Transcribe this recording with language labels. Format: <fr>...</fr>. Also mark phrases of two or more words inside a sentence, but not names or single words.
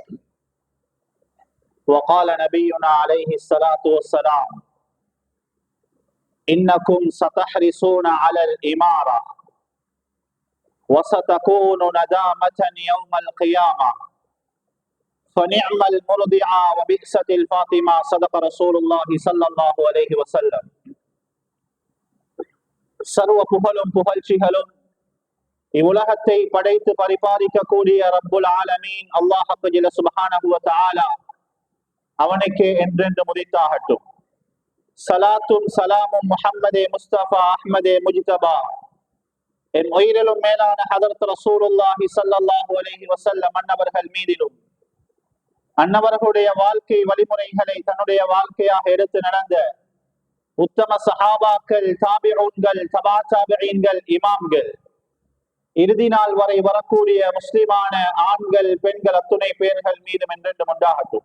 <ar>وقال نبينا عليه الصلاة والسلام إنكم ستحرصون على الإمارة وستكون ندامة يوم القيامة فنعم المرضعة وبئست الفاطمة صدق رسول الله صلى الله عليه وسلم</ar> <ta>சர்வ புகழும் புகழ்ச்சிகளும் இவ்வுலகத்தை படைத்து பரிபாலிக்கக்கூடிய</ta> <ar>رب العالمين الله جل سبحانه وتعالى</ar> <ta>அவனுக்கே என்றென்று முதித்தாகட்டும். சலாத்தும் சலாமும் முஹம்மதே முஸ்தபா அஹ்மதே முஜ்தபா என் உயிரிலும் மேலான ஹதரத்</ta> <ar>رسول الله صلى الله عليه وسلم</ar> <ta>அன்னவர்கள் மீதிலும் அன்னவர்களுடைய வாழ்க்கை வழிமுறைகளை தன்னுடைய வாழ்க்கையாக எடுத்து நடந்த உத்தம சஹாபாக்கள், தாபிஊன்கள், தபா தாபிஈன்கள், இமாம்கள், இறுதி நாள் வரை வரக்கூடிய முஸ்லிமான ஆண்கள் பெண்கள் அத்துணை பேர்கள் மீதும் என்றென்றும் உண்டாகட்டும்.</ta>